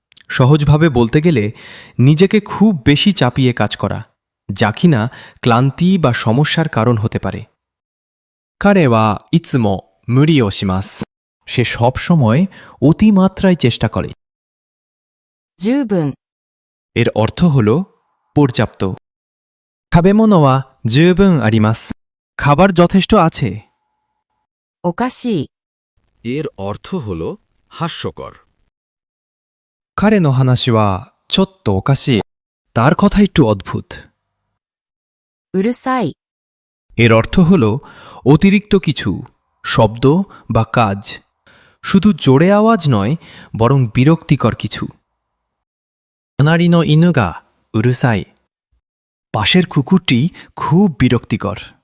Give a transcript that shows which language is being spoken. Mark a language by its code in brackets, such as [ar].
[bn] সহজভাবে বলতে গেলে নিজেকে খুব বেশি চাপিয়ে কাজ করা, যা কিনা ক্লান্তি বা সমস্যার কারণ হতে পারে। [ja] 彼はいつも無理をします。 [bn] সে সব সময় অতিমাত্রায় চেষ্টা করে। [ja] 十分。 [bn] এর অর্থ হল পর্যাপ্ত। [ja] 食べ物は十分あります。 [bn] খাবার যথেষ্ট আছে। [ja] おかしい。 [bn] এর অর্থ হল হাস্যকর। [ja] 彼の話はちょっとおかしい。 [bn] তার কথা একটু অদ্ভুত। [ja] うるさい。 [bn] এর অর্থ হল অতিরিক্ত কিছু, শব্দ বা কাজ। শুধু জোরে আওয়াজ নয়, বরং বিরক্তিকর কিছু। [ja] 隣の犬がうるさい。 [bn] পাশের কুকুরটি খুব বিরক্তিকর।